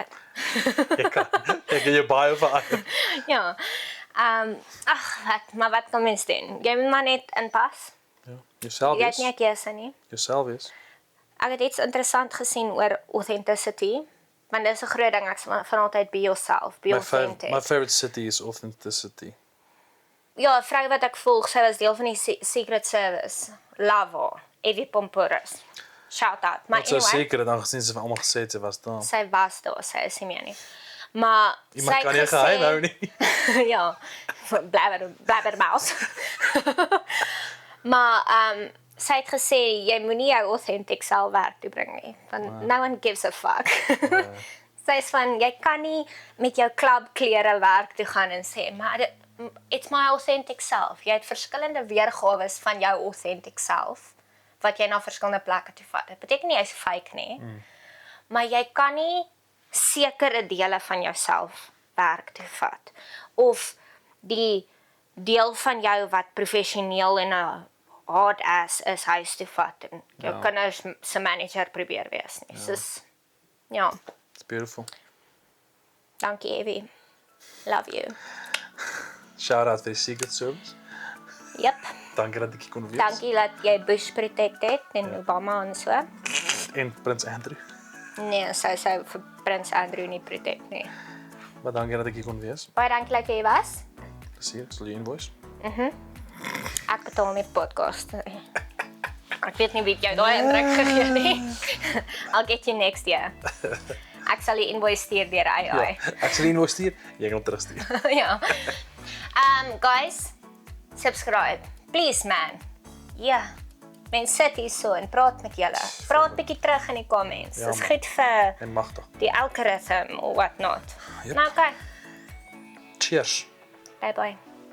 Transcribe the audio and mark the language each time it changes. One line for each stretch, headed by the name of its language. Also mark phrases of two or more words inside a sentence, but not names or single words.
Afrikaans: Ek het jou bio verander. Ja. Wat kan mens doen? Jy moet maar net inpas. Ja, jouself Jy het wees. nie 'n keuse nie. Jouself wees. Ek het iets interessant gesien oor authenticity. Want dis 'n groot ding, ek sê van altyd
English: be yourself, be authentic. My favorite city is authenticity.
Afrikaans: Ja, 'n vrou wat ek volg, sy was deel van die Secret Service.
English: Love her. Evie Pomporis. Shout out.
Afrikaans: Maar Wat so anyway, seker het aangezien sy vir almal gesê het sy was daar. sy was daar, sy is nie meer nie. Maar Iemand sy kan het nie geheim hou nie. ja, blabbermouse. Maar sy het gesê jy moenie jou authentic self werk toe bring nie, want
English: no one gives a fuck.
Afrikaans: Sy is van jy kan nie met jou klubklere werk toe gaan en sê maar
English: it's my authentic self.
Afrikaans: Jy het verskillende weergawe van jou
English: authentic self
Afrikaans: wat jy na verskillende plekke toe vat. Dit beteken nie jy's fake nie. Maar jy kan nie sekere dele van jouself werk toe vat of die deel van jou wat professioneel en 'n
English: hard ass
Afrikaans: is huis toe vat en jou kinders se manager probeer wees nie. Soos ja,
English: It's beautiful.
Afrikaans: dankie Evie.
English: Love you. Shout out
Afrikaans: vir die Secret Service. Yep. Dankie dat ek hier kon wees. Dankie dat jy Bush protect het en Obama en so. En Prins Andrew. Nee, sy sou vir Prins Andrew nie protect nie. Maar dankie dat ek hier kon wees. Baie dankie dat jy was. Plesier, ek sal jou invoice. Ek betaal nie podcast. Ek weet nie wie jou daai indruk gegee nie.
English: I'll get you next year.
Afrikaans: Ek sal die invoice stuur deur AI. Ja, ek sal die invoice stuur, jy kan hom terugstuur. Ja.
English: Guys, subscribe. Please man. Ja.
Afrikaans: Mense sit hier so en praat met julle. Praat bietjie terug in die comments. Ja, Dis man. goed vir En magtig.
English: die algorithm or what not.
Afrikaans: Yep. Nou, okay. Cheers.
English: Bye bye.